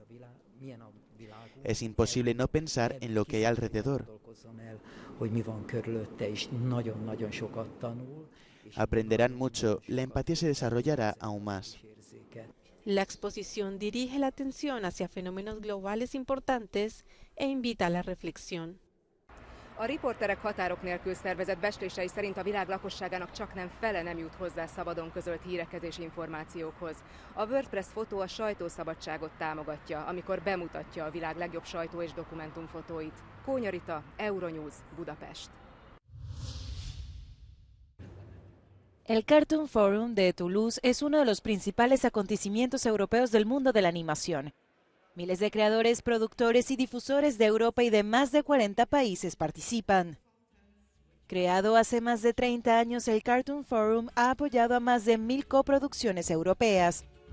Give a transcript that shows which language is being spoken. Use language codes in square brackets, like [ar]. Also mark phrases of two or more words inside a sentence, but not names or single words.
[es] Es imposible no pensar en lo que hay alrededor. Aprenderán mucho, la empatía se desarrollará aún más. La exposición dirige la atención hacia fenómenos globales importantes e invita a la reflexión. [hu] A Riporterek Határok Nélkül szervezet becslései szerint a világ lakosságának csaknem fele nem jut hozzá szabadon közölt hírekhez és információkhoz. A WordPress fotó a sajtószabadságot támogatja, amikor bemutatja a világ legjobb sajtó- és dokumentumfotóit. Kónya Rita, Euronews, Budapest. [es] El Cartoon Forum de Toulouse es uno de los principales acontecimientos europeos del mundo de la animación. Miles de creadores, productores y difusores de Europa y de más de 40 países participan. Creado hace más de 30 años, el Cartoon Forum ha apoyado a más de 1000 coproducciones europeas.